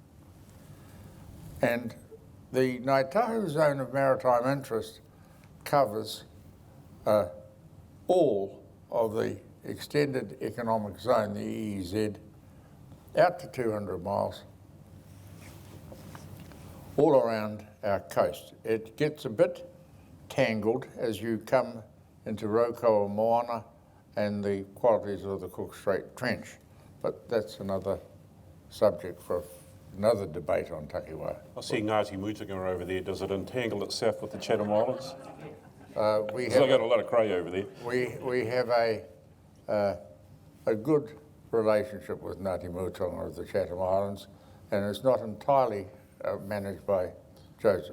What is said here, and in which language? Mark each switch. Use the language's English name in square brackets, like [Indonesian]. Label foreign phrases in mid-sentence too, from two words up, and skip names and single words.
[English] And the Ngāi Tahu zone of maritime interest covers all of the extended economic zone, the EEZ, out to 200 miles, all around our coast. It gets a bit tangled as you come into Raukaua Moana and the qualities of the Cook Strait Trench, but that's another subject for another debate on takiwā. I see Ngāti Mutunga over there. Does it entangle itself with the Chatham Islands? We Because I've got a lot of cray over there. We have a good relationship with Ngāti Mutunga of the Chatham Islands, and it's not entirely managed by Joseph.